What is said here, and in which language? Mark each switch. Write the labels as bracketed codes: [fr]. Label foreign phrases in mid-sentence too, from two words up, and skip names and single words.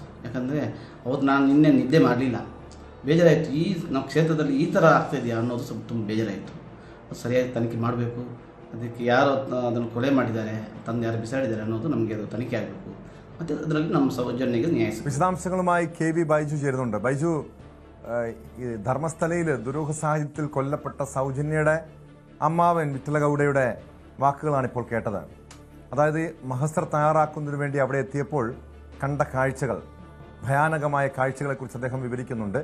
[kn] ಯಾಕಂದರೆ ಅವತ್ತು ನಾನು ನಿನ್ನೆ ನಿದ್ದೆ ಮಾಡಲಿಲ್ಲ, ಬೇಜಾರಾಯಿತು. ನಮ್ಮ ಕ್ಷೇತ್ರದಲ್ಲಿ ಈ ಥರ ಆಗ್ತಾಯಿದೆಯಾ ಅನ್ನೋದು ಸ್ವಲ್ಪ ತುಂಬ ಬೇಜಾರಾಯಿತು. ಅದು ಸರಿಯಾಗಿ ತನಿಖೆ ಮಾಡಬೇಕು. ಅದಕ್ಕೆ ಯಾರು ಅದನ್ನು ಕೊಲೆ ಮಾಡಿದ್ದಾರೆ, ತಂದು ಯಾರು ಬಿಸಾಡಿದ್ದಾರೆ ಅನ್ನೋದು ನಮಗೆ ಅದು ತನಿಖೆ ಆಗಬೇಕು. ಮತ್ತು ಅದರಲ್ಲಿ ನಮ್ಮ ಸೌಜನ್ಯಗೆ ನ್ಯಾಯ ಸಿಗುತ್ತೆ. [ml] വിശദാംശങ്ങളുമായി KV ബൈജു ചേരുന്നുണ്ട്. ബൈജു, ധർമ്മസ്ഥലയിൽ ദുരൂഹ സാഹചര്യത്തിൽ കൊല്ലപ്പെട്ട സൗജന്യയുടെ അമ്മാവൻ വിഠലഗൌഡയുടെ വാക്കുകളാണ് ഇപ്പോൾ കേട്ടത്. അതായത് മഹസർ തയ്യാറാക്കുന്നതിന് വേണ്ടി അവിടെ എത്തിയപ്പോൾ കണ്ട കാഴ്ചകൾ, ഭയാനകമായ കാഴ്ചകളെക്കുറിച്ച് അദ്ദേഹം വിവരിക്കുന്നുണ്ട്.